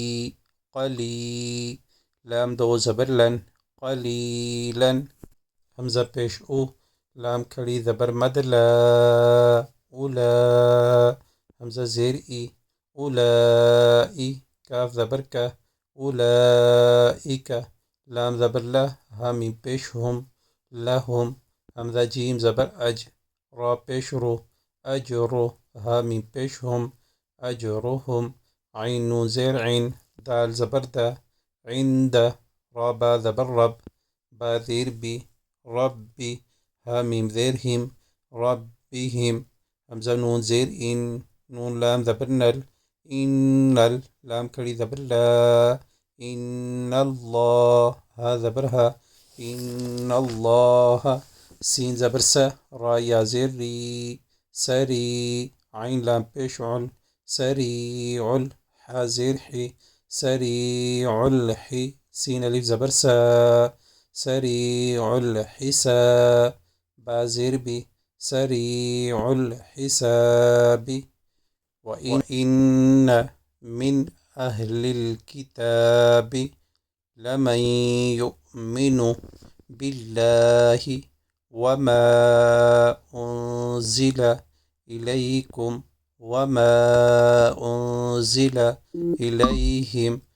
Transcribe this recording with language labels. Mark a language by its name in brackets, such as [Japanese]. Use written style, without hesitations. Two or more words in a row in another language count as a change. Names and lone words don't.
[Urdu] قلی لام دو زبر لن قلیلا حمزہ پیش او لام کھڑی زبر مد لا اولا حمزہ زیر ای اولائی کاف زبر کا اولائک لام زبر لا ہا میم پیش ہم لہم حمزہ جیم زبر اج را پیش رو اجرو ہا میم پیش ہم اجرہم عین نون زیر عین دال زبر دا عند را با زبر رب با زیر بی ربی ہا میم زیر ہم ربہم حمزہ نون زیر ان نون لام زبر نل ان لام کھڑی زبر لا [Arabic] ان اللہ [Urdu] ہا زبر ہا [Arabic] ان اللہ [Urdu] سین زبر سا را یا زیر ری سری عین لام پیش عل سریع ہا زیر حی سریع الحی سین الف زبر سا [Arabic] سریع الحساب [Urdu] با زیر بی [Arabic] سریع الحساب وَإِنَّ مِنْ أَهْلِ الْكِتَابِ لَمَنْ يُؤْمِنُ بِاللَّهِ وَمَا أُنْزِلَ إِلَيْكُمْ وَمَا أُنْزِلَ إِلَيْهِمْ